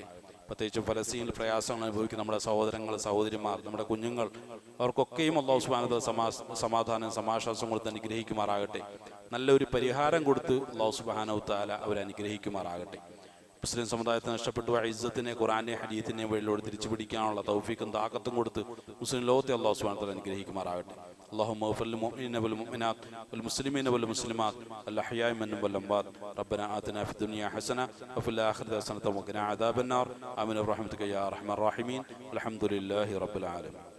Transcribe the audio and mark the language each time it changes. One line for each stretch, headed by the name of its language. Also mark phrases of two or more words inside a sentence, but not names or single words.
Malayalam: പ്രത്യേകിച്ചും ഫലസ്തീനിൽ പ്രയാസങ്ങൾ അനുഭവിക്കുന്ന നമ്മുടെ സഹോദരങ്ങൾ, സഹോദരിമാർ, നമ്മുടെ കുഞ്ഞുങ്ങൾ, അവർക്കൊക്കെയും
Arabic: الله سبحانه وتعالى
Malayalam: സമാധാനം സമാശ്വാസം കൊടുത്ത് അനുഗ്രഹിക്കുമാറാകട്ടെ. നല്ലൊരു പരിഹാരം കൊടുത്ത്
Arabic: الله سبحانه وتعالى
Malayalam: അവരെ അനുഗ്രഹിക്കുമാറാകട്ടെ. മുസ്ലിം സമുദായത്തിന് നഷ്ടപ്പെട്ടു ഇസ്സത്തിനെ ഖുർആനെ ഹദീസിനെ വഴിയിലൂടെ തിരിച്ചു പിടിക്കാനുള്ള തൗഫീഖും താഖത്തും കൊടുത്ത് മുസ്ലിം ലോകത്തെ
Arabic: الله سبحانه وتعالى
Malayalam: അനുഗ്രഹിക്കുമാറാകട്ടെ.
Arabic: اللهم اغفر للمؤمنين والمؤمنات والمسلمين والمسلمات الأحياء منهم والأموات. ربنا آتنا في الدنيا حسنة وفي الآخرة حسنة وقنا عذاب النار. آمين برحمتك يا أرحم الراحمين. الحمد لله رب العالمين.